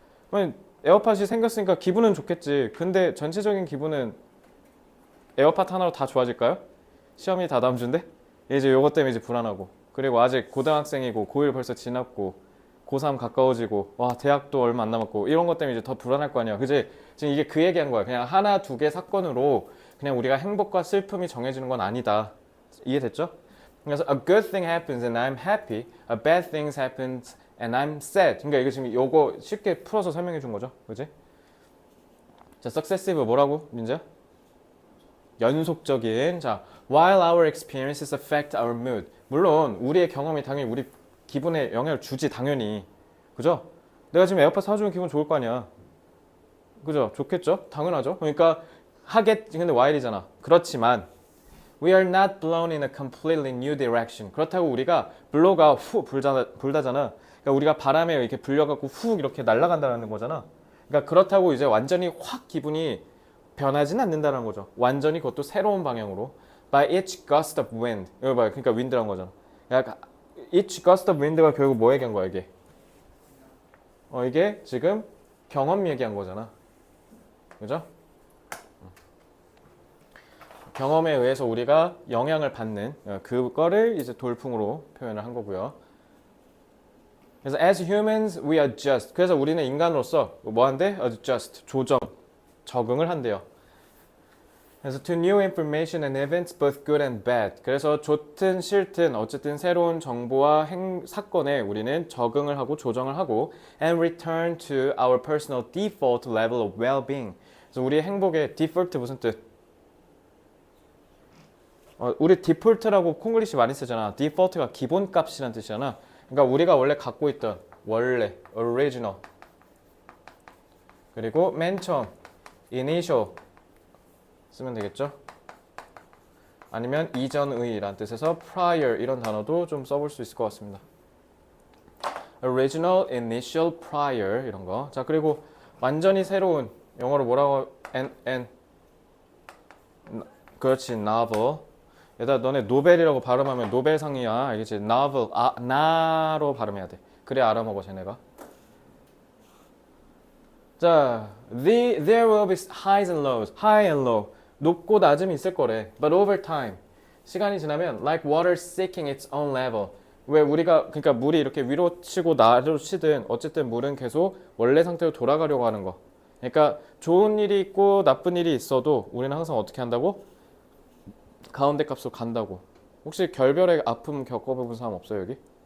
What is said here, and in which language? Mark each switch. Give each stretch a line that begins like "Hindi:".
Korean: 그러면 에어팟이 생겼으니까 기분은 좋겠지. 근데 전체적인 기분은 에어팟 하나로 다 좋아질까요? 시험이 다 다음 주인데? 이제 요것 때문에 이제 불안하고. 그리고 아직 고등학생이고 고1 벌써 지났고 고3 가까워지고 와 대학도 얼마 안 남았고 이런 것 때문에 이제 더 불안할 거 아니야. 그지? 지금 이게 그 얘기한 거야. 그냥 하나 두 개 사건으로 그냥 우리가 행복과 슬픔이 정해지는 건 아니다. 이해됐죠?
English: 그래서 a good thing happens and I'm happy. A bad thing happens and I'm sad.
Korean: 그러니까 이거 지금 요거 쉽게 풀어서 설명해 준 거죠. 그지? 자, successive 뭐라고? 민재야? 연속적인.
English: 자, while our experiences affect our mood.
Korean: 물론 우리의 경험이 당연히 우리 기분에 영향을 주지 당연히. 그죠? 내가 지금 에어팟 사주면 기분 좋을 거 아니야. 그죠? 좋겠죠? 당연하죠. 그러니까 근데 while이잖아. 그렇지만
English: we are not blown in a completely new direction.
Korean: 그렇다고 우리가 블로가 불다잖아. 그러니까 우리가 바람에 이렇게 불려갖고 훅 이렇게 날아간다는 거잖아. 그러니까 그렇다고 이제 완전히 확 기분이 변하진 않는다는 거죠. 완전히 그것도 새로운 방향으로.
English: By each gust of wind.
Korean: 이거 봐요. 그러니까 wind라는 거잖아. 그러니까
English: each gust of wind
Korean: 가 결국 뭐 얘기한 거야 이게? 이게 지금 경험 얘기한 거잖아. 그죠? 경험에 의해서 우리가 영향을 받는 그거를 이제 돌풍으로 표현을 한 거고요. 그래서
English: as humans we adjust.
Korean: 그래서 우리는 인간으로서 뭐 한대? adjust. 적응을 한대요. 그래서
English: to new information and events both good and bad.
Korean: 그래서 좋든 싫든 어쨌든 새로운 정보와 사건에 우리는 적응을 하고 조정을 하고
English: and return to our personal default level of well-being.
Korean: 그래서 우리의 행복의 default 무슨 뜻? 우리 디폴트라고 콩글리시 많이 쓰잖아. 디폴트가 기본값이란 뜻이잖아. 그러니까 우리가 원래 갖고 있던 original 그리고 맨 처음 initial 쓰면 되겠죠? 아니면 이전의란 뜻에서 prior 이런 단어도 좀 써볼 수 있을 것 같습니다. original, initial, prior 이런 거. 자 그리고 완전히 새로운 영어로 뭐라고 그렇지 novel. 얘들아 너네 노벨이라고 발음하면 노벨상이야. 알겠지? novel 나로 발음해야 돼. 그래 알아먹어 쟤네가.
English: 자, there will be highs and lows, high and low.
Korean: 높고 낮음이 있을 거래.
English: But over time,
Korean: 시간이 지나면
English: like water seeking its own level.
Korean: 왜 우리가 그러니까 물이 이렇게 위로 치고 나로 치든 어쨌든 물은 계속 원래 상태로 돌아가려고 하는 거. 그러니까 좋은 일이 있고 나쁜 일이 있어도 우리는 항상 어떻게 한다고? 가운데 값으로 간다고. 혹시 결별의 아픔 겪어본 사람 없어요 여기?